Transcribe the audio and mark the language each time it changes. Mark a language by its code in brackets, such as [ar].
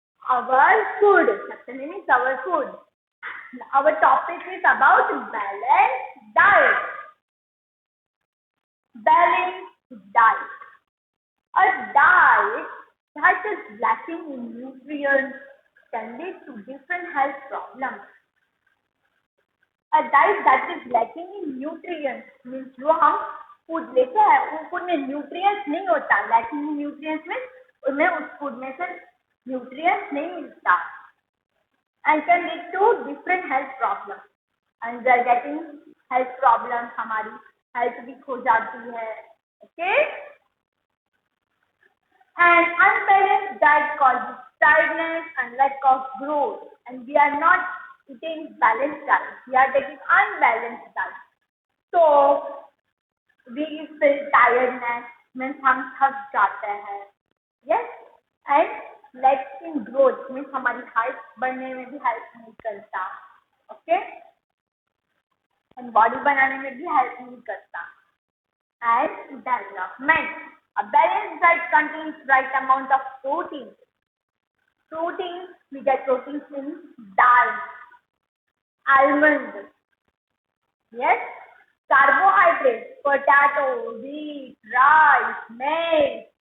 [en] Our food. Chapter name is our food. Our topic is about balanced diet. Balanced diet. A diet that is lacking in nutrients can lead to different health problems. A diet that is lacking in nutrients means [hi] जो हम food लेते हैं वो food में nutrients नहीं होता. Lacking in nutrients में उनमें उस फूड में से न्यूट्रिएंट्स नहीं मिलता [en] and can lead to different health problems. And we are getting health problems. [hi] हमारी health वीक हो जाती है. [en] Okay? And unbalanced diet causes tiredness and lack of growth. And we are not eating balanced diet. We are taking unbalanced diet. So we feel tiredness means [hi] हम थक जाते हैं. [en] Yes, and lack in growth means [hi] हमारी height बढ़ने में भी help नहीं करता. [en] Okay, and [hi] बॉडी बनाने में भी हेल्प नहीं करता. [en] And development. A balanced diet contains right amount of protein. Protein, we get proteins in dal, almond. Yes, carbohydrates, potato, wheat, rice, maize.